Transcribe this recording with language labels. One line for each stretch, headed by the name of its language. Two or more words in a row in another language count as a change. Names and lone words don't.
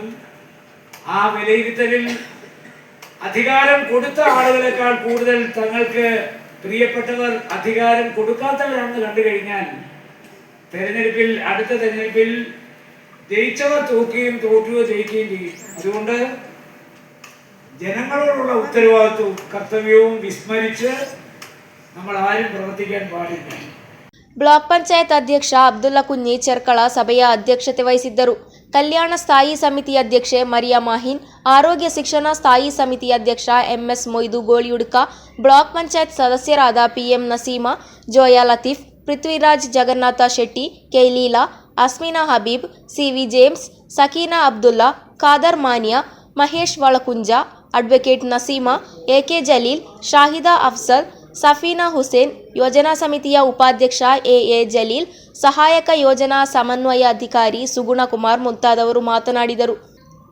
Malayalam: ആ വിലയിരുത്തലിൽ അധികാരം കൊടുത്ത ആളുകളെക്കാൾ കൂടുതൽ തങ്ങൾക്ക് പ്രിയപ്പെട്ടവർ അധികാരം കൊടുക്കാത്തവരാണെന്ന് കണ്ടു കഴിഞ്ഞാൽ തെരഞ്ഞെടുപ്പിൽ, അടുത്ത തെരഞ്ഞെടുപ്പിൽ ജയിച്ചവർ തോൽക്കുകയും തോറ്റുകയോ ജയിക്കുകയും ചെയ്യും. അതുകൊണ്ട് ജനങ്ങളോടുള്ള ഉത്തരവാദിത്വവും കർത്തവ്യവും വിസ്മരിച്ച് നമ്മൾ ആരും പ്രവർത്തിക്കാൻ പാടില്ല.
Kannada: ಬ್ಲಾಕ್ ಪಂಚಾಯತ್ ಅಧ್ಯಕ್ಷ ಅಬ್ದುಲ್ಲಾ ಕುഞ്ഞി ಚೆರ್ಕಳ ಸಭೆಯ ಅಧ್ಯಕ್ಷತೆ ವಹಿಸಿದ್ದರು. ಕಲ್ಯಾಣ ಸ್ಥಾಯಿ ಸಮಿತಿ ಅಧ್ಯಕ್ಷೆ ಮರಿಯಾ ಮಾಹಿನ್, ಆರೋಗ್ಯ ಶಿಕ್ಷಣ ಸ್ಥಾಯಿ ಸಮಿತಿ ಅಧ್ಯಕ್ಷ MS ಮೊಯ್ದು ಗೋಳಿಯುಡ್ಕ, ಬ್ಲಾಕ್ ಪಂಚಾಯತ್ ಸದಸ್ಯರಾದ PM ನಸೀಮಾ, ಜೋಯಾ ಲತೀಫ್, ಪೃಥ್ವಿರಾಜ್ ಜಗನ್ನಾಥ ಶೆಟ್ಟಿ, K ಲೀಲಾ, ಅಸ್ಮಿನಾ ಹಬೀಬ್, CV ಜೇಮ್ಸ್, ಸಕೀನಾ ಅಬ್ದುಲ್ಲಾ, ಖಾದರ್ ಮಾನಿಯಾ, ಮಹೇಶ್ ವಳಕುಂಜ, ಅಡ್ವೊಕೇಟ್ ನಸೀಮಾ, AK ಜಲೀಲ್, ಶಾಹಿದಾ ಅಫ್ಸಲ್, ಸಫೀನಾ ಹುಸೇನ್, ಯೋಜನಾ ಸಮಿತಿಯ ಉಪಾಧ್ಯಕ್ಷ AA ಜಲೀಲ್, ಸಹಾಯಕ ಯೋಜನಾ ಸಮನ್ವಯ ಅಧಿಕಾರಿ ಸುಗುಣಕುಮಾರ್ ಮುಂತಾದವರು ಮಾತನಾಡಿದರು.